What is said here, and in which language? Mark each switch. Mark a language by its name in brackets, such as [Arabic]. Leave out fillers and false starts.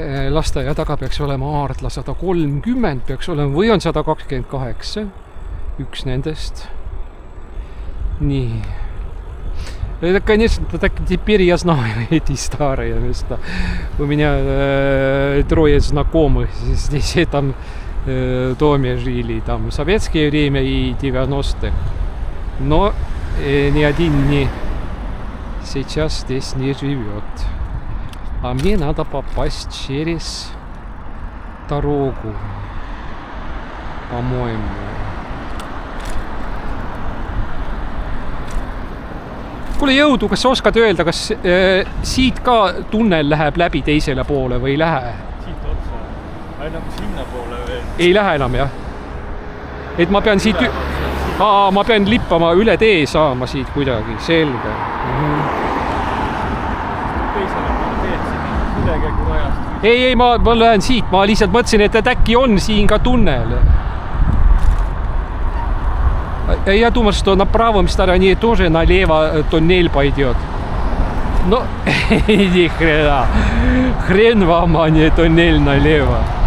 [Estonian] Lasteaia taga peaks olema Aardla 130, peaks olema, või on 128, üks nendest. Nii. [Russian] Это, конечно, так теперь я знаю эти старые места. У меня трое знакомых здесь в этом доме жили, там в советское время и 90-х. Но ни один не сейчас здесь не живет. А мне надо попасть через дорогу, по-моему. [Estonian] Kuule jõudu, kas sa oskad öelda, kas siit ka tunnel läheb läbi teisele poole või ei lähe? Siit otsa. Nagu sinna poole veel. Ei lähe enam, jah? Et ma pean siit... ma pean lippama üle tee saama siit kuidagi, selge. Teisele poole teed siin ülekäigu rajast. Ei, ma lähen siit. Ma lihtsalt mõtlesin, et äkki on siin ka tunnel. [Russian] Я думал, что на правом стороне тоже налево туннель пойдет. Но ни хрена. Хрен вам, а не туннель налево.